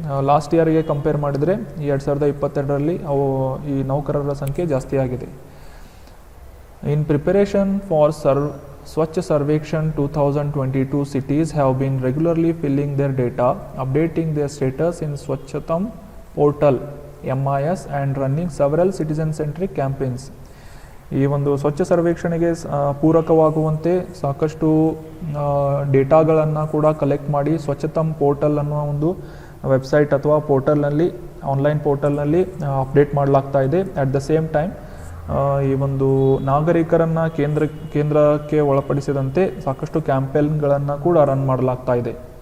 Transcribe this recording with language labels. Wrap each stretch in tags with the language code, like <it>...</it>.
<kn>Last ಇಯರ್ಗೆ compare ಮಾಡಿದರೆ ಈ 2022ರಲ್ಲಿ ಈ ನೌಕರರ ಸಂಖ್ಯೆ ಜಾಸ್ತಿ ಆಗಿದೆ.</kn> <en>In preparation for Swachh Survekshan 2022 cities have been regularly filling their data, updating their status in Swachhatam portal MIS and running several citizen-centric campaigns.</en> <kn>ಈ ಒಂದು ಸ್ವಚ್ಛ ಸರ್ವೇಕ್ಷಣೆಗೆ ಪೂರಕವಾಗುವಂತೆ ಸಾಕಷ್ಟು ಡೇಟಾಗಳನ್ನು ಕೂಡ ಕಲೆಕ್ಟ್ ಮಾಡಿ ಸ್ವಚ್ಛತಮ್ ಪೋರ್ಟಲ್ ಅನ್ನುವ ಒಂದು ವೆಬ್ಸೈಟ್ ಅಥವಾ ಪೋರ್ಟಲ್ನಲ್ಲಿ ಆನ್ಲೈನ್ ಪೋರ್ಟಲ್ನಲ್ಲಿ ಅಪ್ಡೇಟ್ ಮಾಡಲಾಗ್ತಾ ಇದೆ.</kn> <en>at the same time</en> <kn>ಈ ಒಂದು ನಾಗರಿಕರನ್ನು ಕೇಂದ್ರಕ್ಕೆ ಒಳಪಡಿಸಿದಂತೆ ಸಾಕಷ್ಟು ಕ್ಯಾಂಪೇನ್ಗಳನ್ನು ಕೂಡ ರನ್ ಮಾಡಲಾಗ್ತಾ ಇದೆ.</kn>